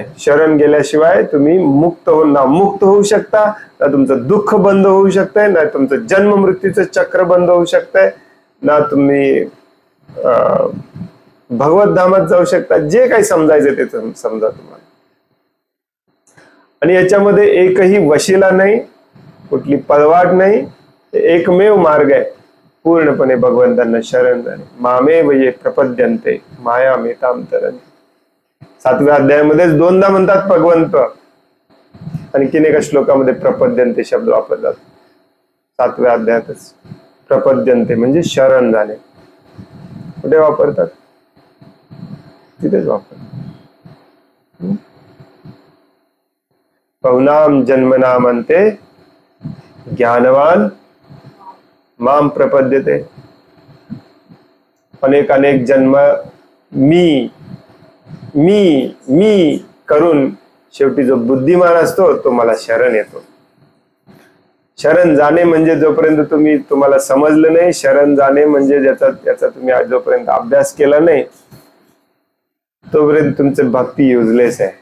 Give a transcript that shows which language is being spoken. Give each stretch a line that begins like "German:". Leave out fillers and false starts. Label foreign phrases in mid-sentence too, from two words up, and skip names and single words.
Marathi: शरण गेल्याशिवाय तुम्ही मुक्त होऊ शकता ना, तुमचं दुःख बंद होऊ शकतंय ना, तुमचं जन्म मृत्यूचं चक्र बंद होऊ शकतंय ना, तुम्ही भगवत धामात जाऊ शकता. जे काही समजायचं ते समजा तुम्हाला. आणि याच्यामध्ये एकही वशिला नाही, कुठली पळवाट नाही. एकमेव मार्ग आहे पूर्णपणे भगवंतांना शरण जाणे.
Sanskrit: मामेव ये प्रपद्यन्ते मायामेतां तरन्ति.
Marathi: 7व्या अध्यायामध्येच दोनदा म्हणतात भगवंत. आणखीन एका श्लोकामध्ये प्रपद्यन्ते शब्द वापरतात. 7व्या अध्यायातच प्रपद्यन्ते म्हणजे शरण जाणे. कुठे वापरतात? तिथेच वापरतात.
Sanskrit: पौनाम जन्मनाम अंते ज्ञानवान माम प्रपद्यते.
Marathi: अनेक अनेक जन्म मी मी मी करून शेवटी जो बुद्धिमान असतो तो मला शरण येतो. शरण जाणे म्हणजे जोपर्यंत तुम्हाला समजलं नाही, शरण जाणे म्हणजे ज्याचा तुम्ही जोपर्यंत अभ्यास केला नाही तोपर्यंत तुमचे भक्ती युजलेस आहे.